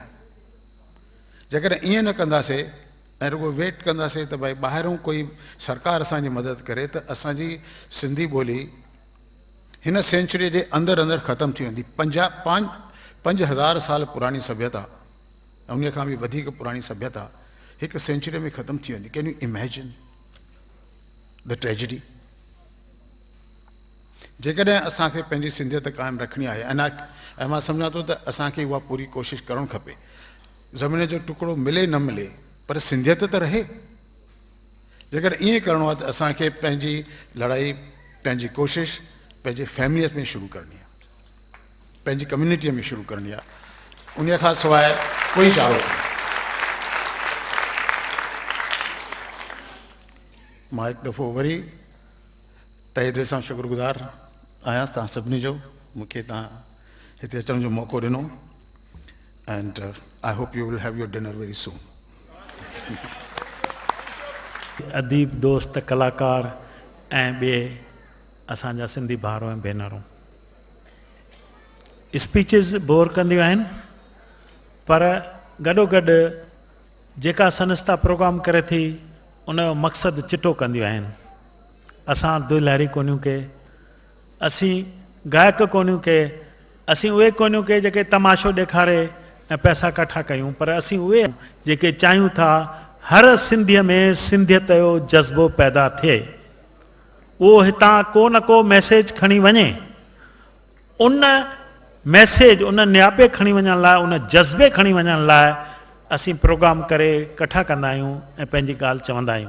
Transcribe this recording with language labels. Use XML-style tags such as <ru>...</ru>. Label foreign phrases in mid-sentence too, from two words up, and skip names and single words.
<sd>जेकॾहिं ईअं न कंदासीं ऐं रुगो वेट कंदासीं त भई ॿाहिरों कोई सरकार असांजी मदद करे त असांजी सिंधी ॿोली हिन सेंचुरी जे अंदरि अंदरि ख़तमु थी वेंदी। 5000 साल पुराणी सभ्यता, उन खां बि वधीक पुराणी सभ्यता हिकु सेंचुरी में ख़तमु थी वेंदी।</sd> <en>Can you imagine the tragedy?</en> <sd>जेकॾहिं असांखे पंहिंजी सिंधियत क़ाइमु रखणी आहे ऐं मां सम्झां थो त असांखे उहा पूरी कोशिशि करणु खपे। ज़मीन जो टुकड़ो मिले न मिले पर सिंधियत त रहे। जेकॾहिं ईअं करिणो आहे त असांखे पंहिंजी लड़ाई, पंहिंजी कोशिशि पंहिंजे फैमिलीअ में शुरू करणी आहे, पंहिंजी कम्यूनिटीअ में शुरू करणी आहे। उन खां सवाइ कोई चारो कोन्हे। मां हिकु दफ़ो वरी तहे दिलि सां शुक्रगुज़ार आहियां तव्हां सभिनी जो, मूंखे तव्हां हिते अचण जो मौक़ो ॾिनो।</sd> <en>And I hope you will have your dinner very soon.</en> <sd>अदीब, दोस्त, कलाकार ऐं ॿिए असांजा सिंधी भाउर ऐं भेनरूं, स्पीचिस बोर कंदियूं आहिनि, पर गॾोगॾु जेका संस्था प्रोग्राम करे थी उन जो मक़सदु चिटो कंदियूं आहिनि। असां दुहिलहरी कोन्हियूं के, असीं गायक कोन्हियूं के, असीं उहे कोन्हियूं के जेके तमाशो ॾेखारे ऐं पैसा कठा कयूं, पर असीं उहे जेके चाहियूं था हर सिंधीअ में सिंधियत जो जज़्बो पैदा थिए, उहो हितां को न को मैसेज खणी वञे। उन मैसेज, उन नियापे खणी वञण लाइ, उन जज़्बे खणी वञण लाइ असीं प्रोग्राम करे कठा कंदा आहियूं ऐं पंहिंजी ॻाल्हि चवंदा आहियूं।</sd>